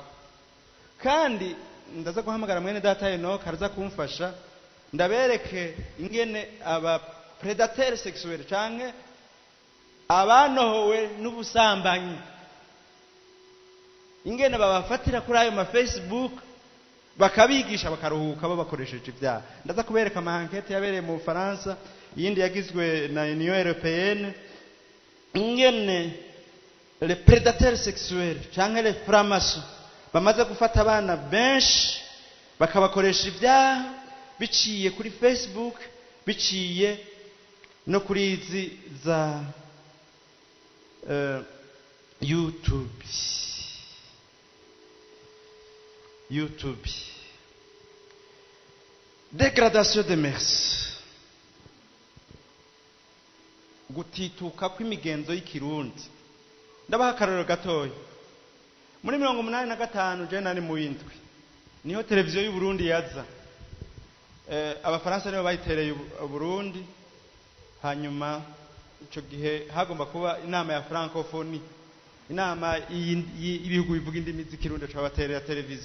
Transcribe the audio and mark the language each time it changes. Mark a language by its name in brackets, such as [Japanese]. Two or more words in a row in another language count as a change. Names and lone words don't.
[Rundi] Kandi ndaza guhamagara mwene data Enoch araza kumfasha ndabereke ingene aba [French] predateurs sexuels [Rundi] canke abanohowe n'ubusambanyi, ingene babafatira kuri ayo ma Facebook bakabigisha bakaruhuka babakoresheje ibyaha. Ndaza kubereka ama enquête yabereye mu Faransa, yindi yagizwe na Union Européenne, ingene [French] les prédateurs sexuels [Rundi] canke [French] les francs-maçons [Rundi] bamaze gufata abana benshi bakabakoresha ibyaha biciye kuri Facebook, biciye no kuri izi za YouTube. [French] Dégradation des mœurs, [Rundi] gutituka kw'imigenzo y'ikirundi. Ndabaha akarorero gatoya. Muri 1985 je nari mu windwi, niho televiziyo y'u Burundi yaza. Abafaransa nibo bayitereye Burundi, hanyuma ico gihe hagomba kuba inama ya francophonie, inama y'ibihugu bivuga indimi z'ikirundi cyabaterera televiziyo.